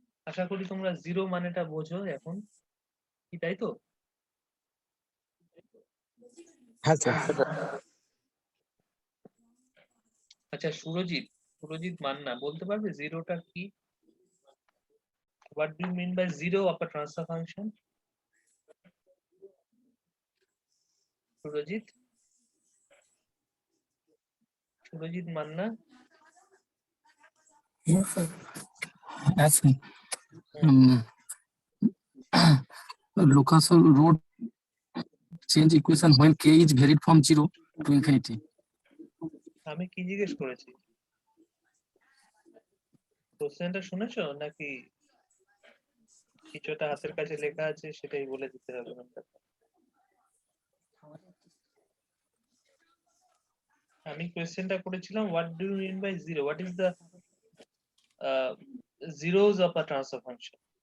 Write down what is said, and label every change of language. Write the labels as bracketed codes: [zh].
[bn] আশা করি তোমরা জিরো মানেটা বোঝো এখন, কি তাই তো? হ্যাঁ স্যার। আচ্ছা, সুরজিৎ মান্না বলতে পারবে জিরোটা কি? [en] What do you mean by zero of a transfer function? [bn] Surajit Manna. [en] Yes, sir. Yes, sir. Lucas wrote change equation when k is varied from 0 to infinity. [bn] আমি কি জিজ্ঞেস করেছি? কোশ্চেনটা শুনেছো নাকি কিছুটা হাতের কাছে লেখা আছে সেটাই বলে দিতে হবে? আমি কোশ্চেনটা করেছিলাম [en] what do you mean by zero, what is the zeros of a transfer function?